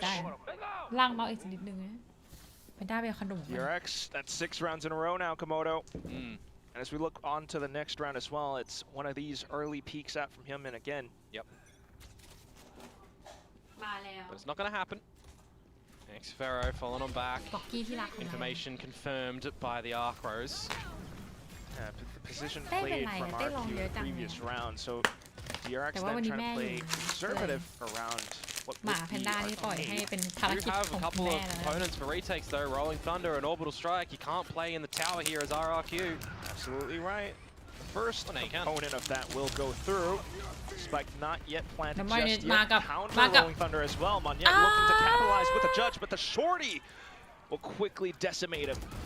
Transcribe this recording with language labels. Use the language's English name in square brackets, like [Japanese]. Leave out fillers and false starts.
[Thai] ได้ล่างเมาส์อีกนิดนึงนะแพนด้าไปเอาขนมมา [English] DRX, that's 6 rounds in a row now, Komodo. Mm. And as we look on to the next round as well, it's one of these early peeks out from Hyunmin again. Yep. [Thai] มาแล้ว [English] But it's not going to happen. Xfero falling on back. [Thai] บ็อกกี้ที่รักของเรา [English] Information confirmed by the Arcros. The position played from RRQ in the previous round, so DRX then trying to play conservative around [Thai] หมาแพนด้านี่ปล่อยให้เป็นภารกิจของคุณแม่แล้ว [English] opponents for retakes though. Rolling Thunder and Orbital Strike. You can't play in the tower here as RRQ. Absolutely right. The first component of that will go through. Spike not yet planted just yet. Counter Rolling Thunder as well. Monyet looking to capitalize with the judge, but the shorty will quickly decimate him.